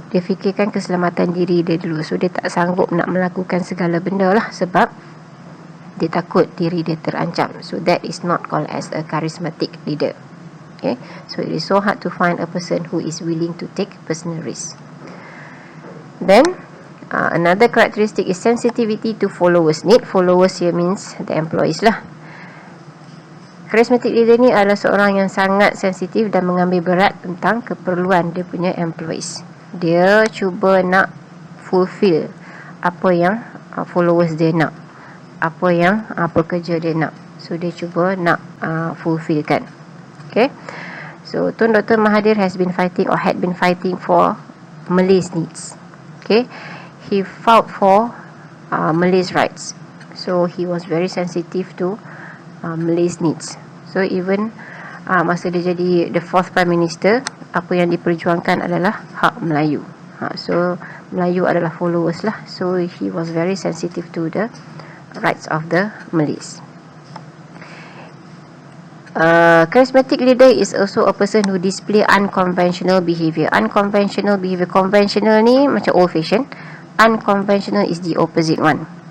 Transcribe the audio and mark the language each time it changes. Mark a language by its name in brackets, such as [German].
[Malay] Dia fikirkan keselamatan diri dia dulu. So dia tak sanggup nak melakukan segala benda lah, sebab dia takut diri dia terancam. [English] So that is not called as a charismatic leader. Okay, so it is so hard to find a person who is willing to take personal risk. Then another characteristic is sensitivity to followers' need. Followers here means the employees lah. [Malay] Charismatic leader ni adalah seorang yang sangat sensitif dan mengambil berat tentang keperluan dia punya employees. Dia cuba nak fulfill apa yang followers dia nak, apa yang pekerja dia nak. So dia cuba nak fulfillkan. Okay, so Tun Dr. [English] Mahathir has been fighting or had been fighting for Malays' needs. Okay, he fought for Malays' rights. So he was very sensitive to Malays' needs. So even [Malay] masa dia jadi [English] the fourth prime minister, [Malay] apa yang diperjuangkan adalah hak Melayu. So Melayu adalah followers lah. [English] So he was very sensitive to the rights of the Malays. Charismatic leader is also a person who display unconventional behavior. Unconventional behavior, conventional [Malay] ni macam [English] old fashion, unconventional is the opposite one.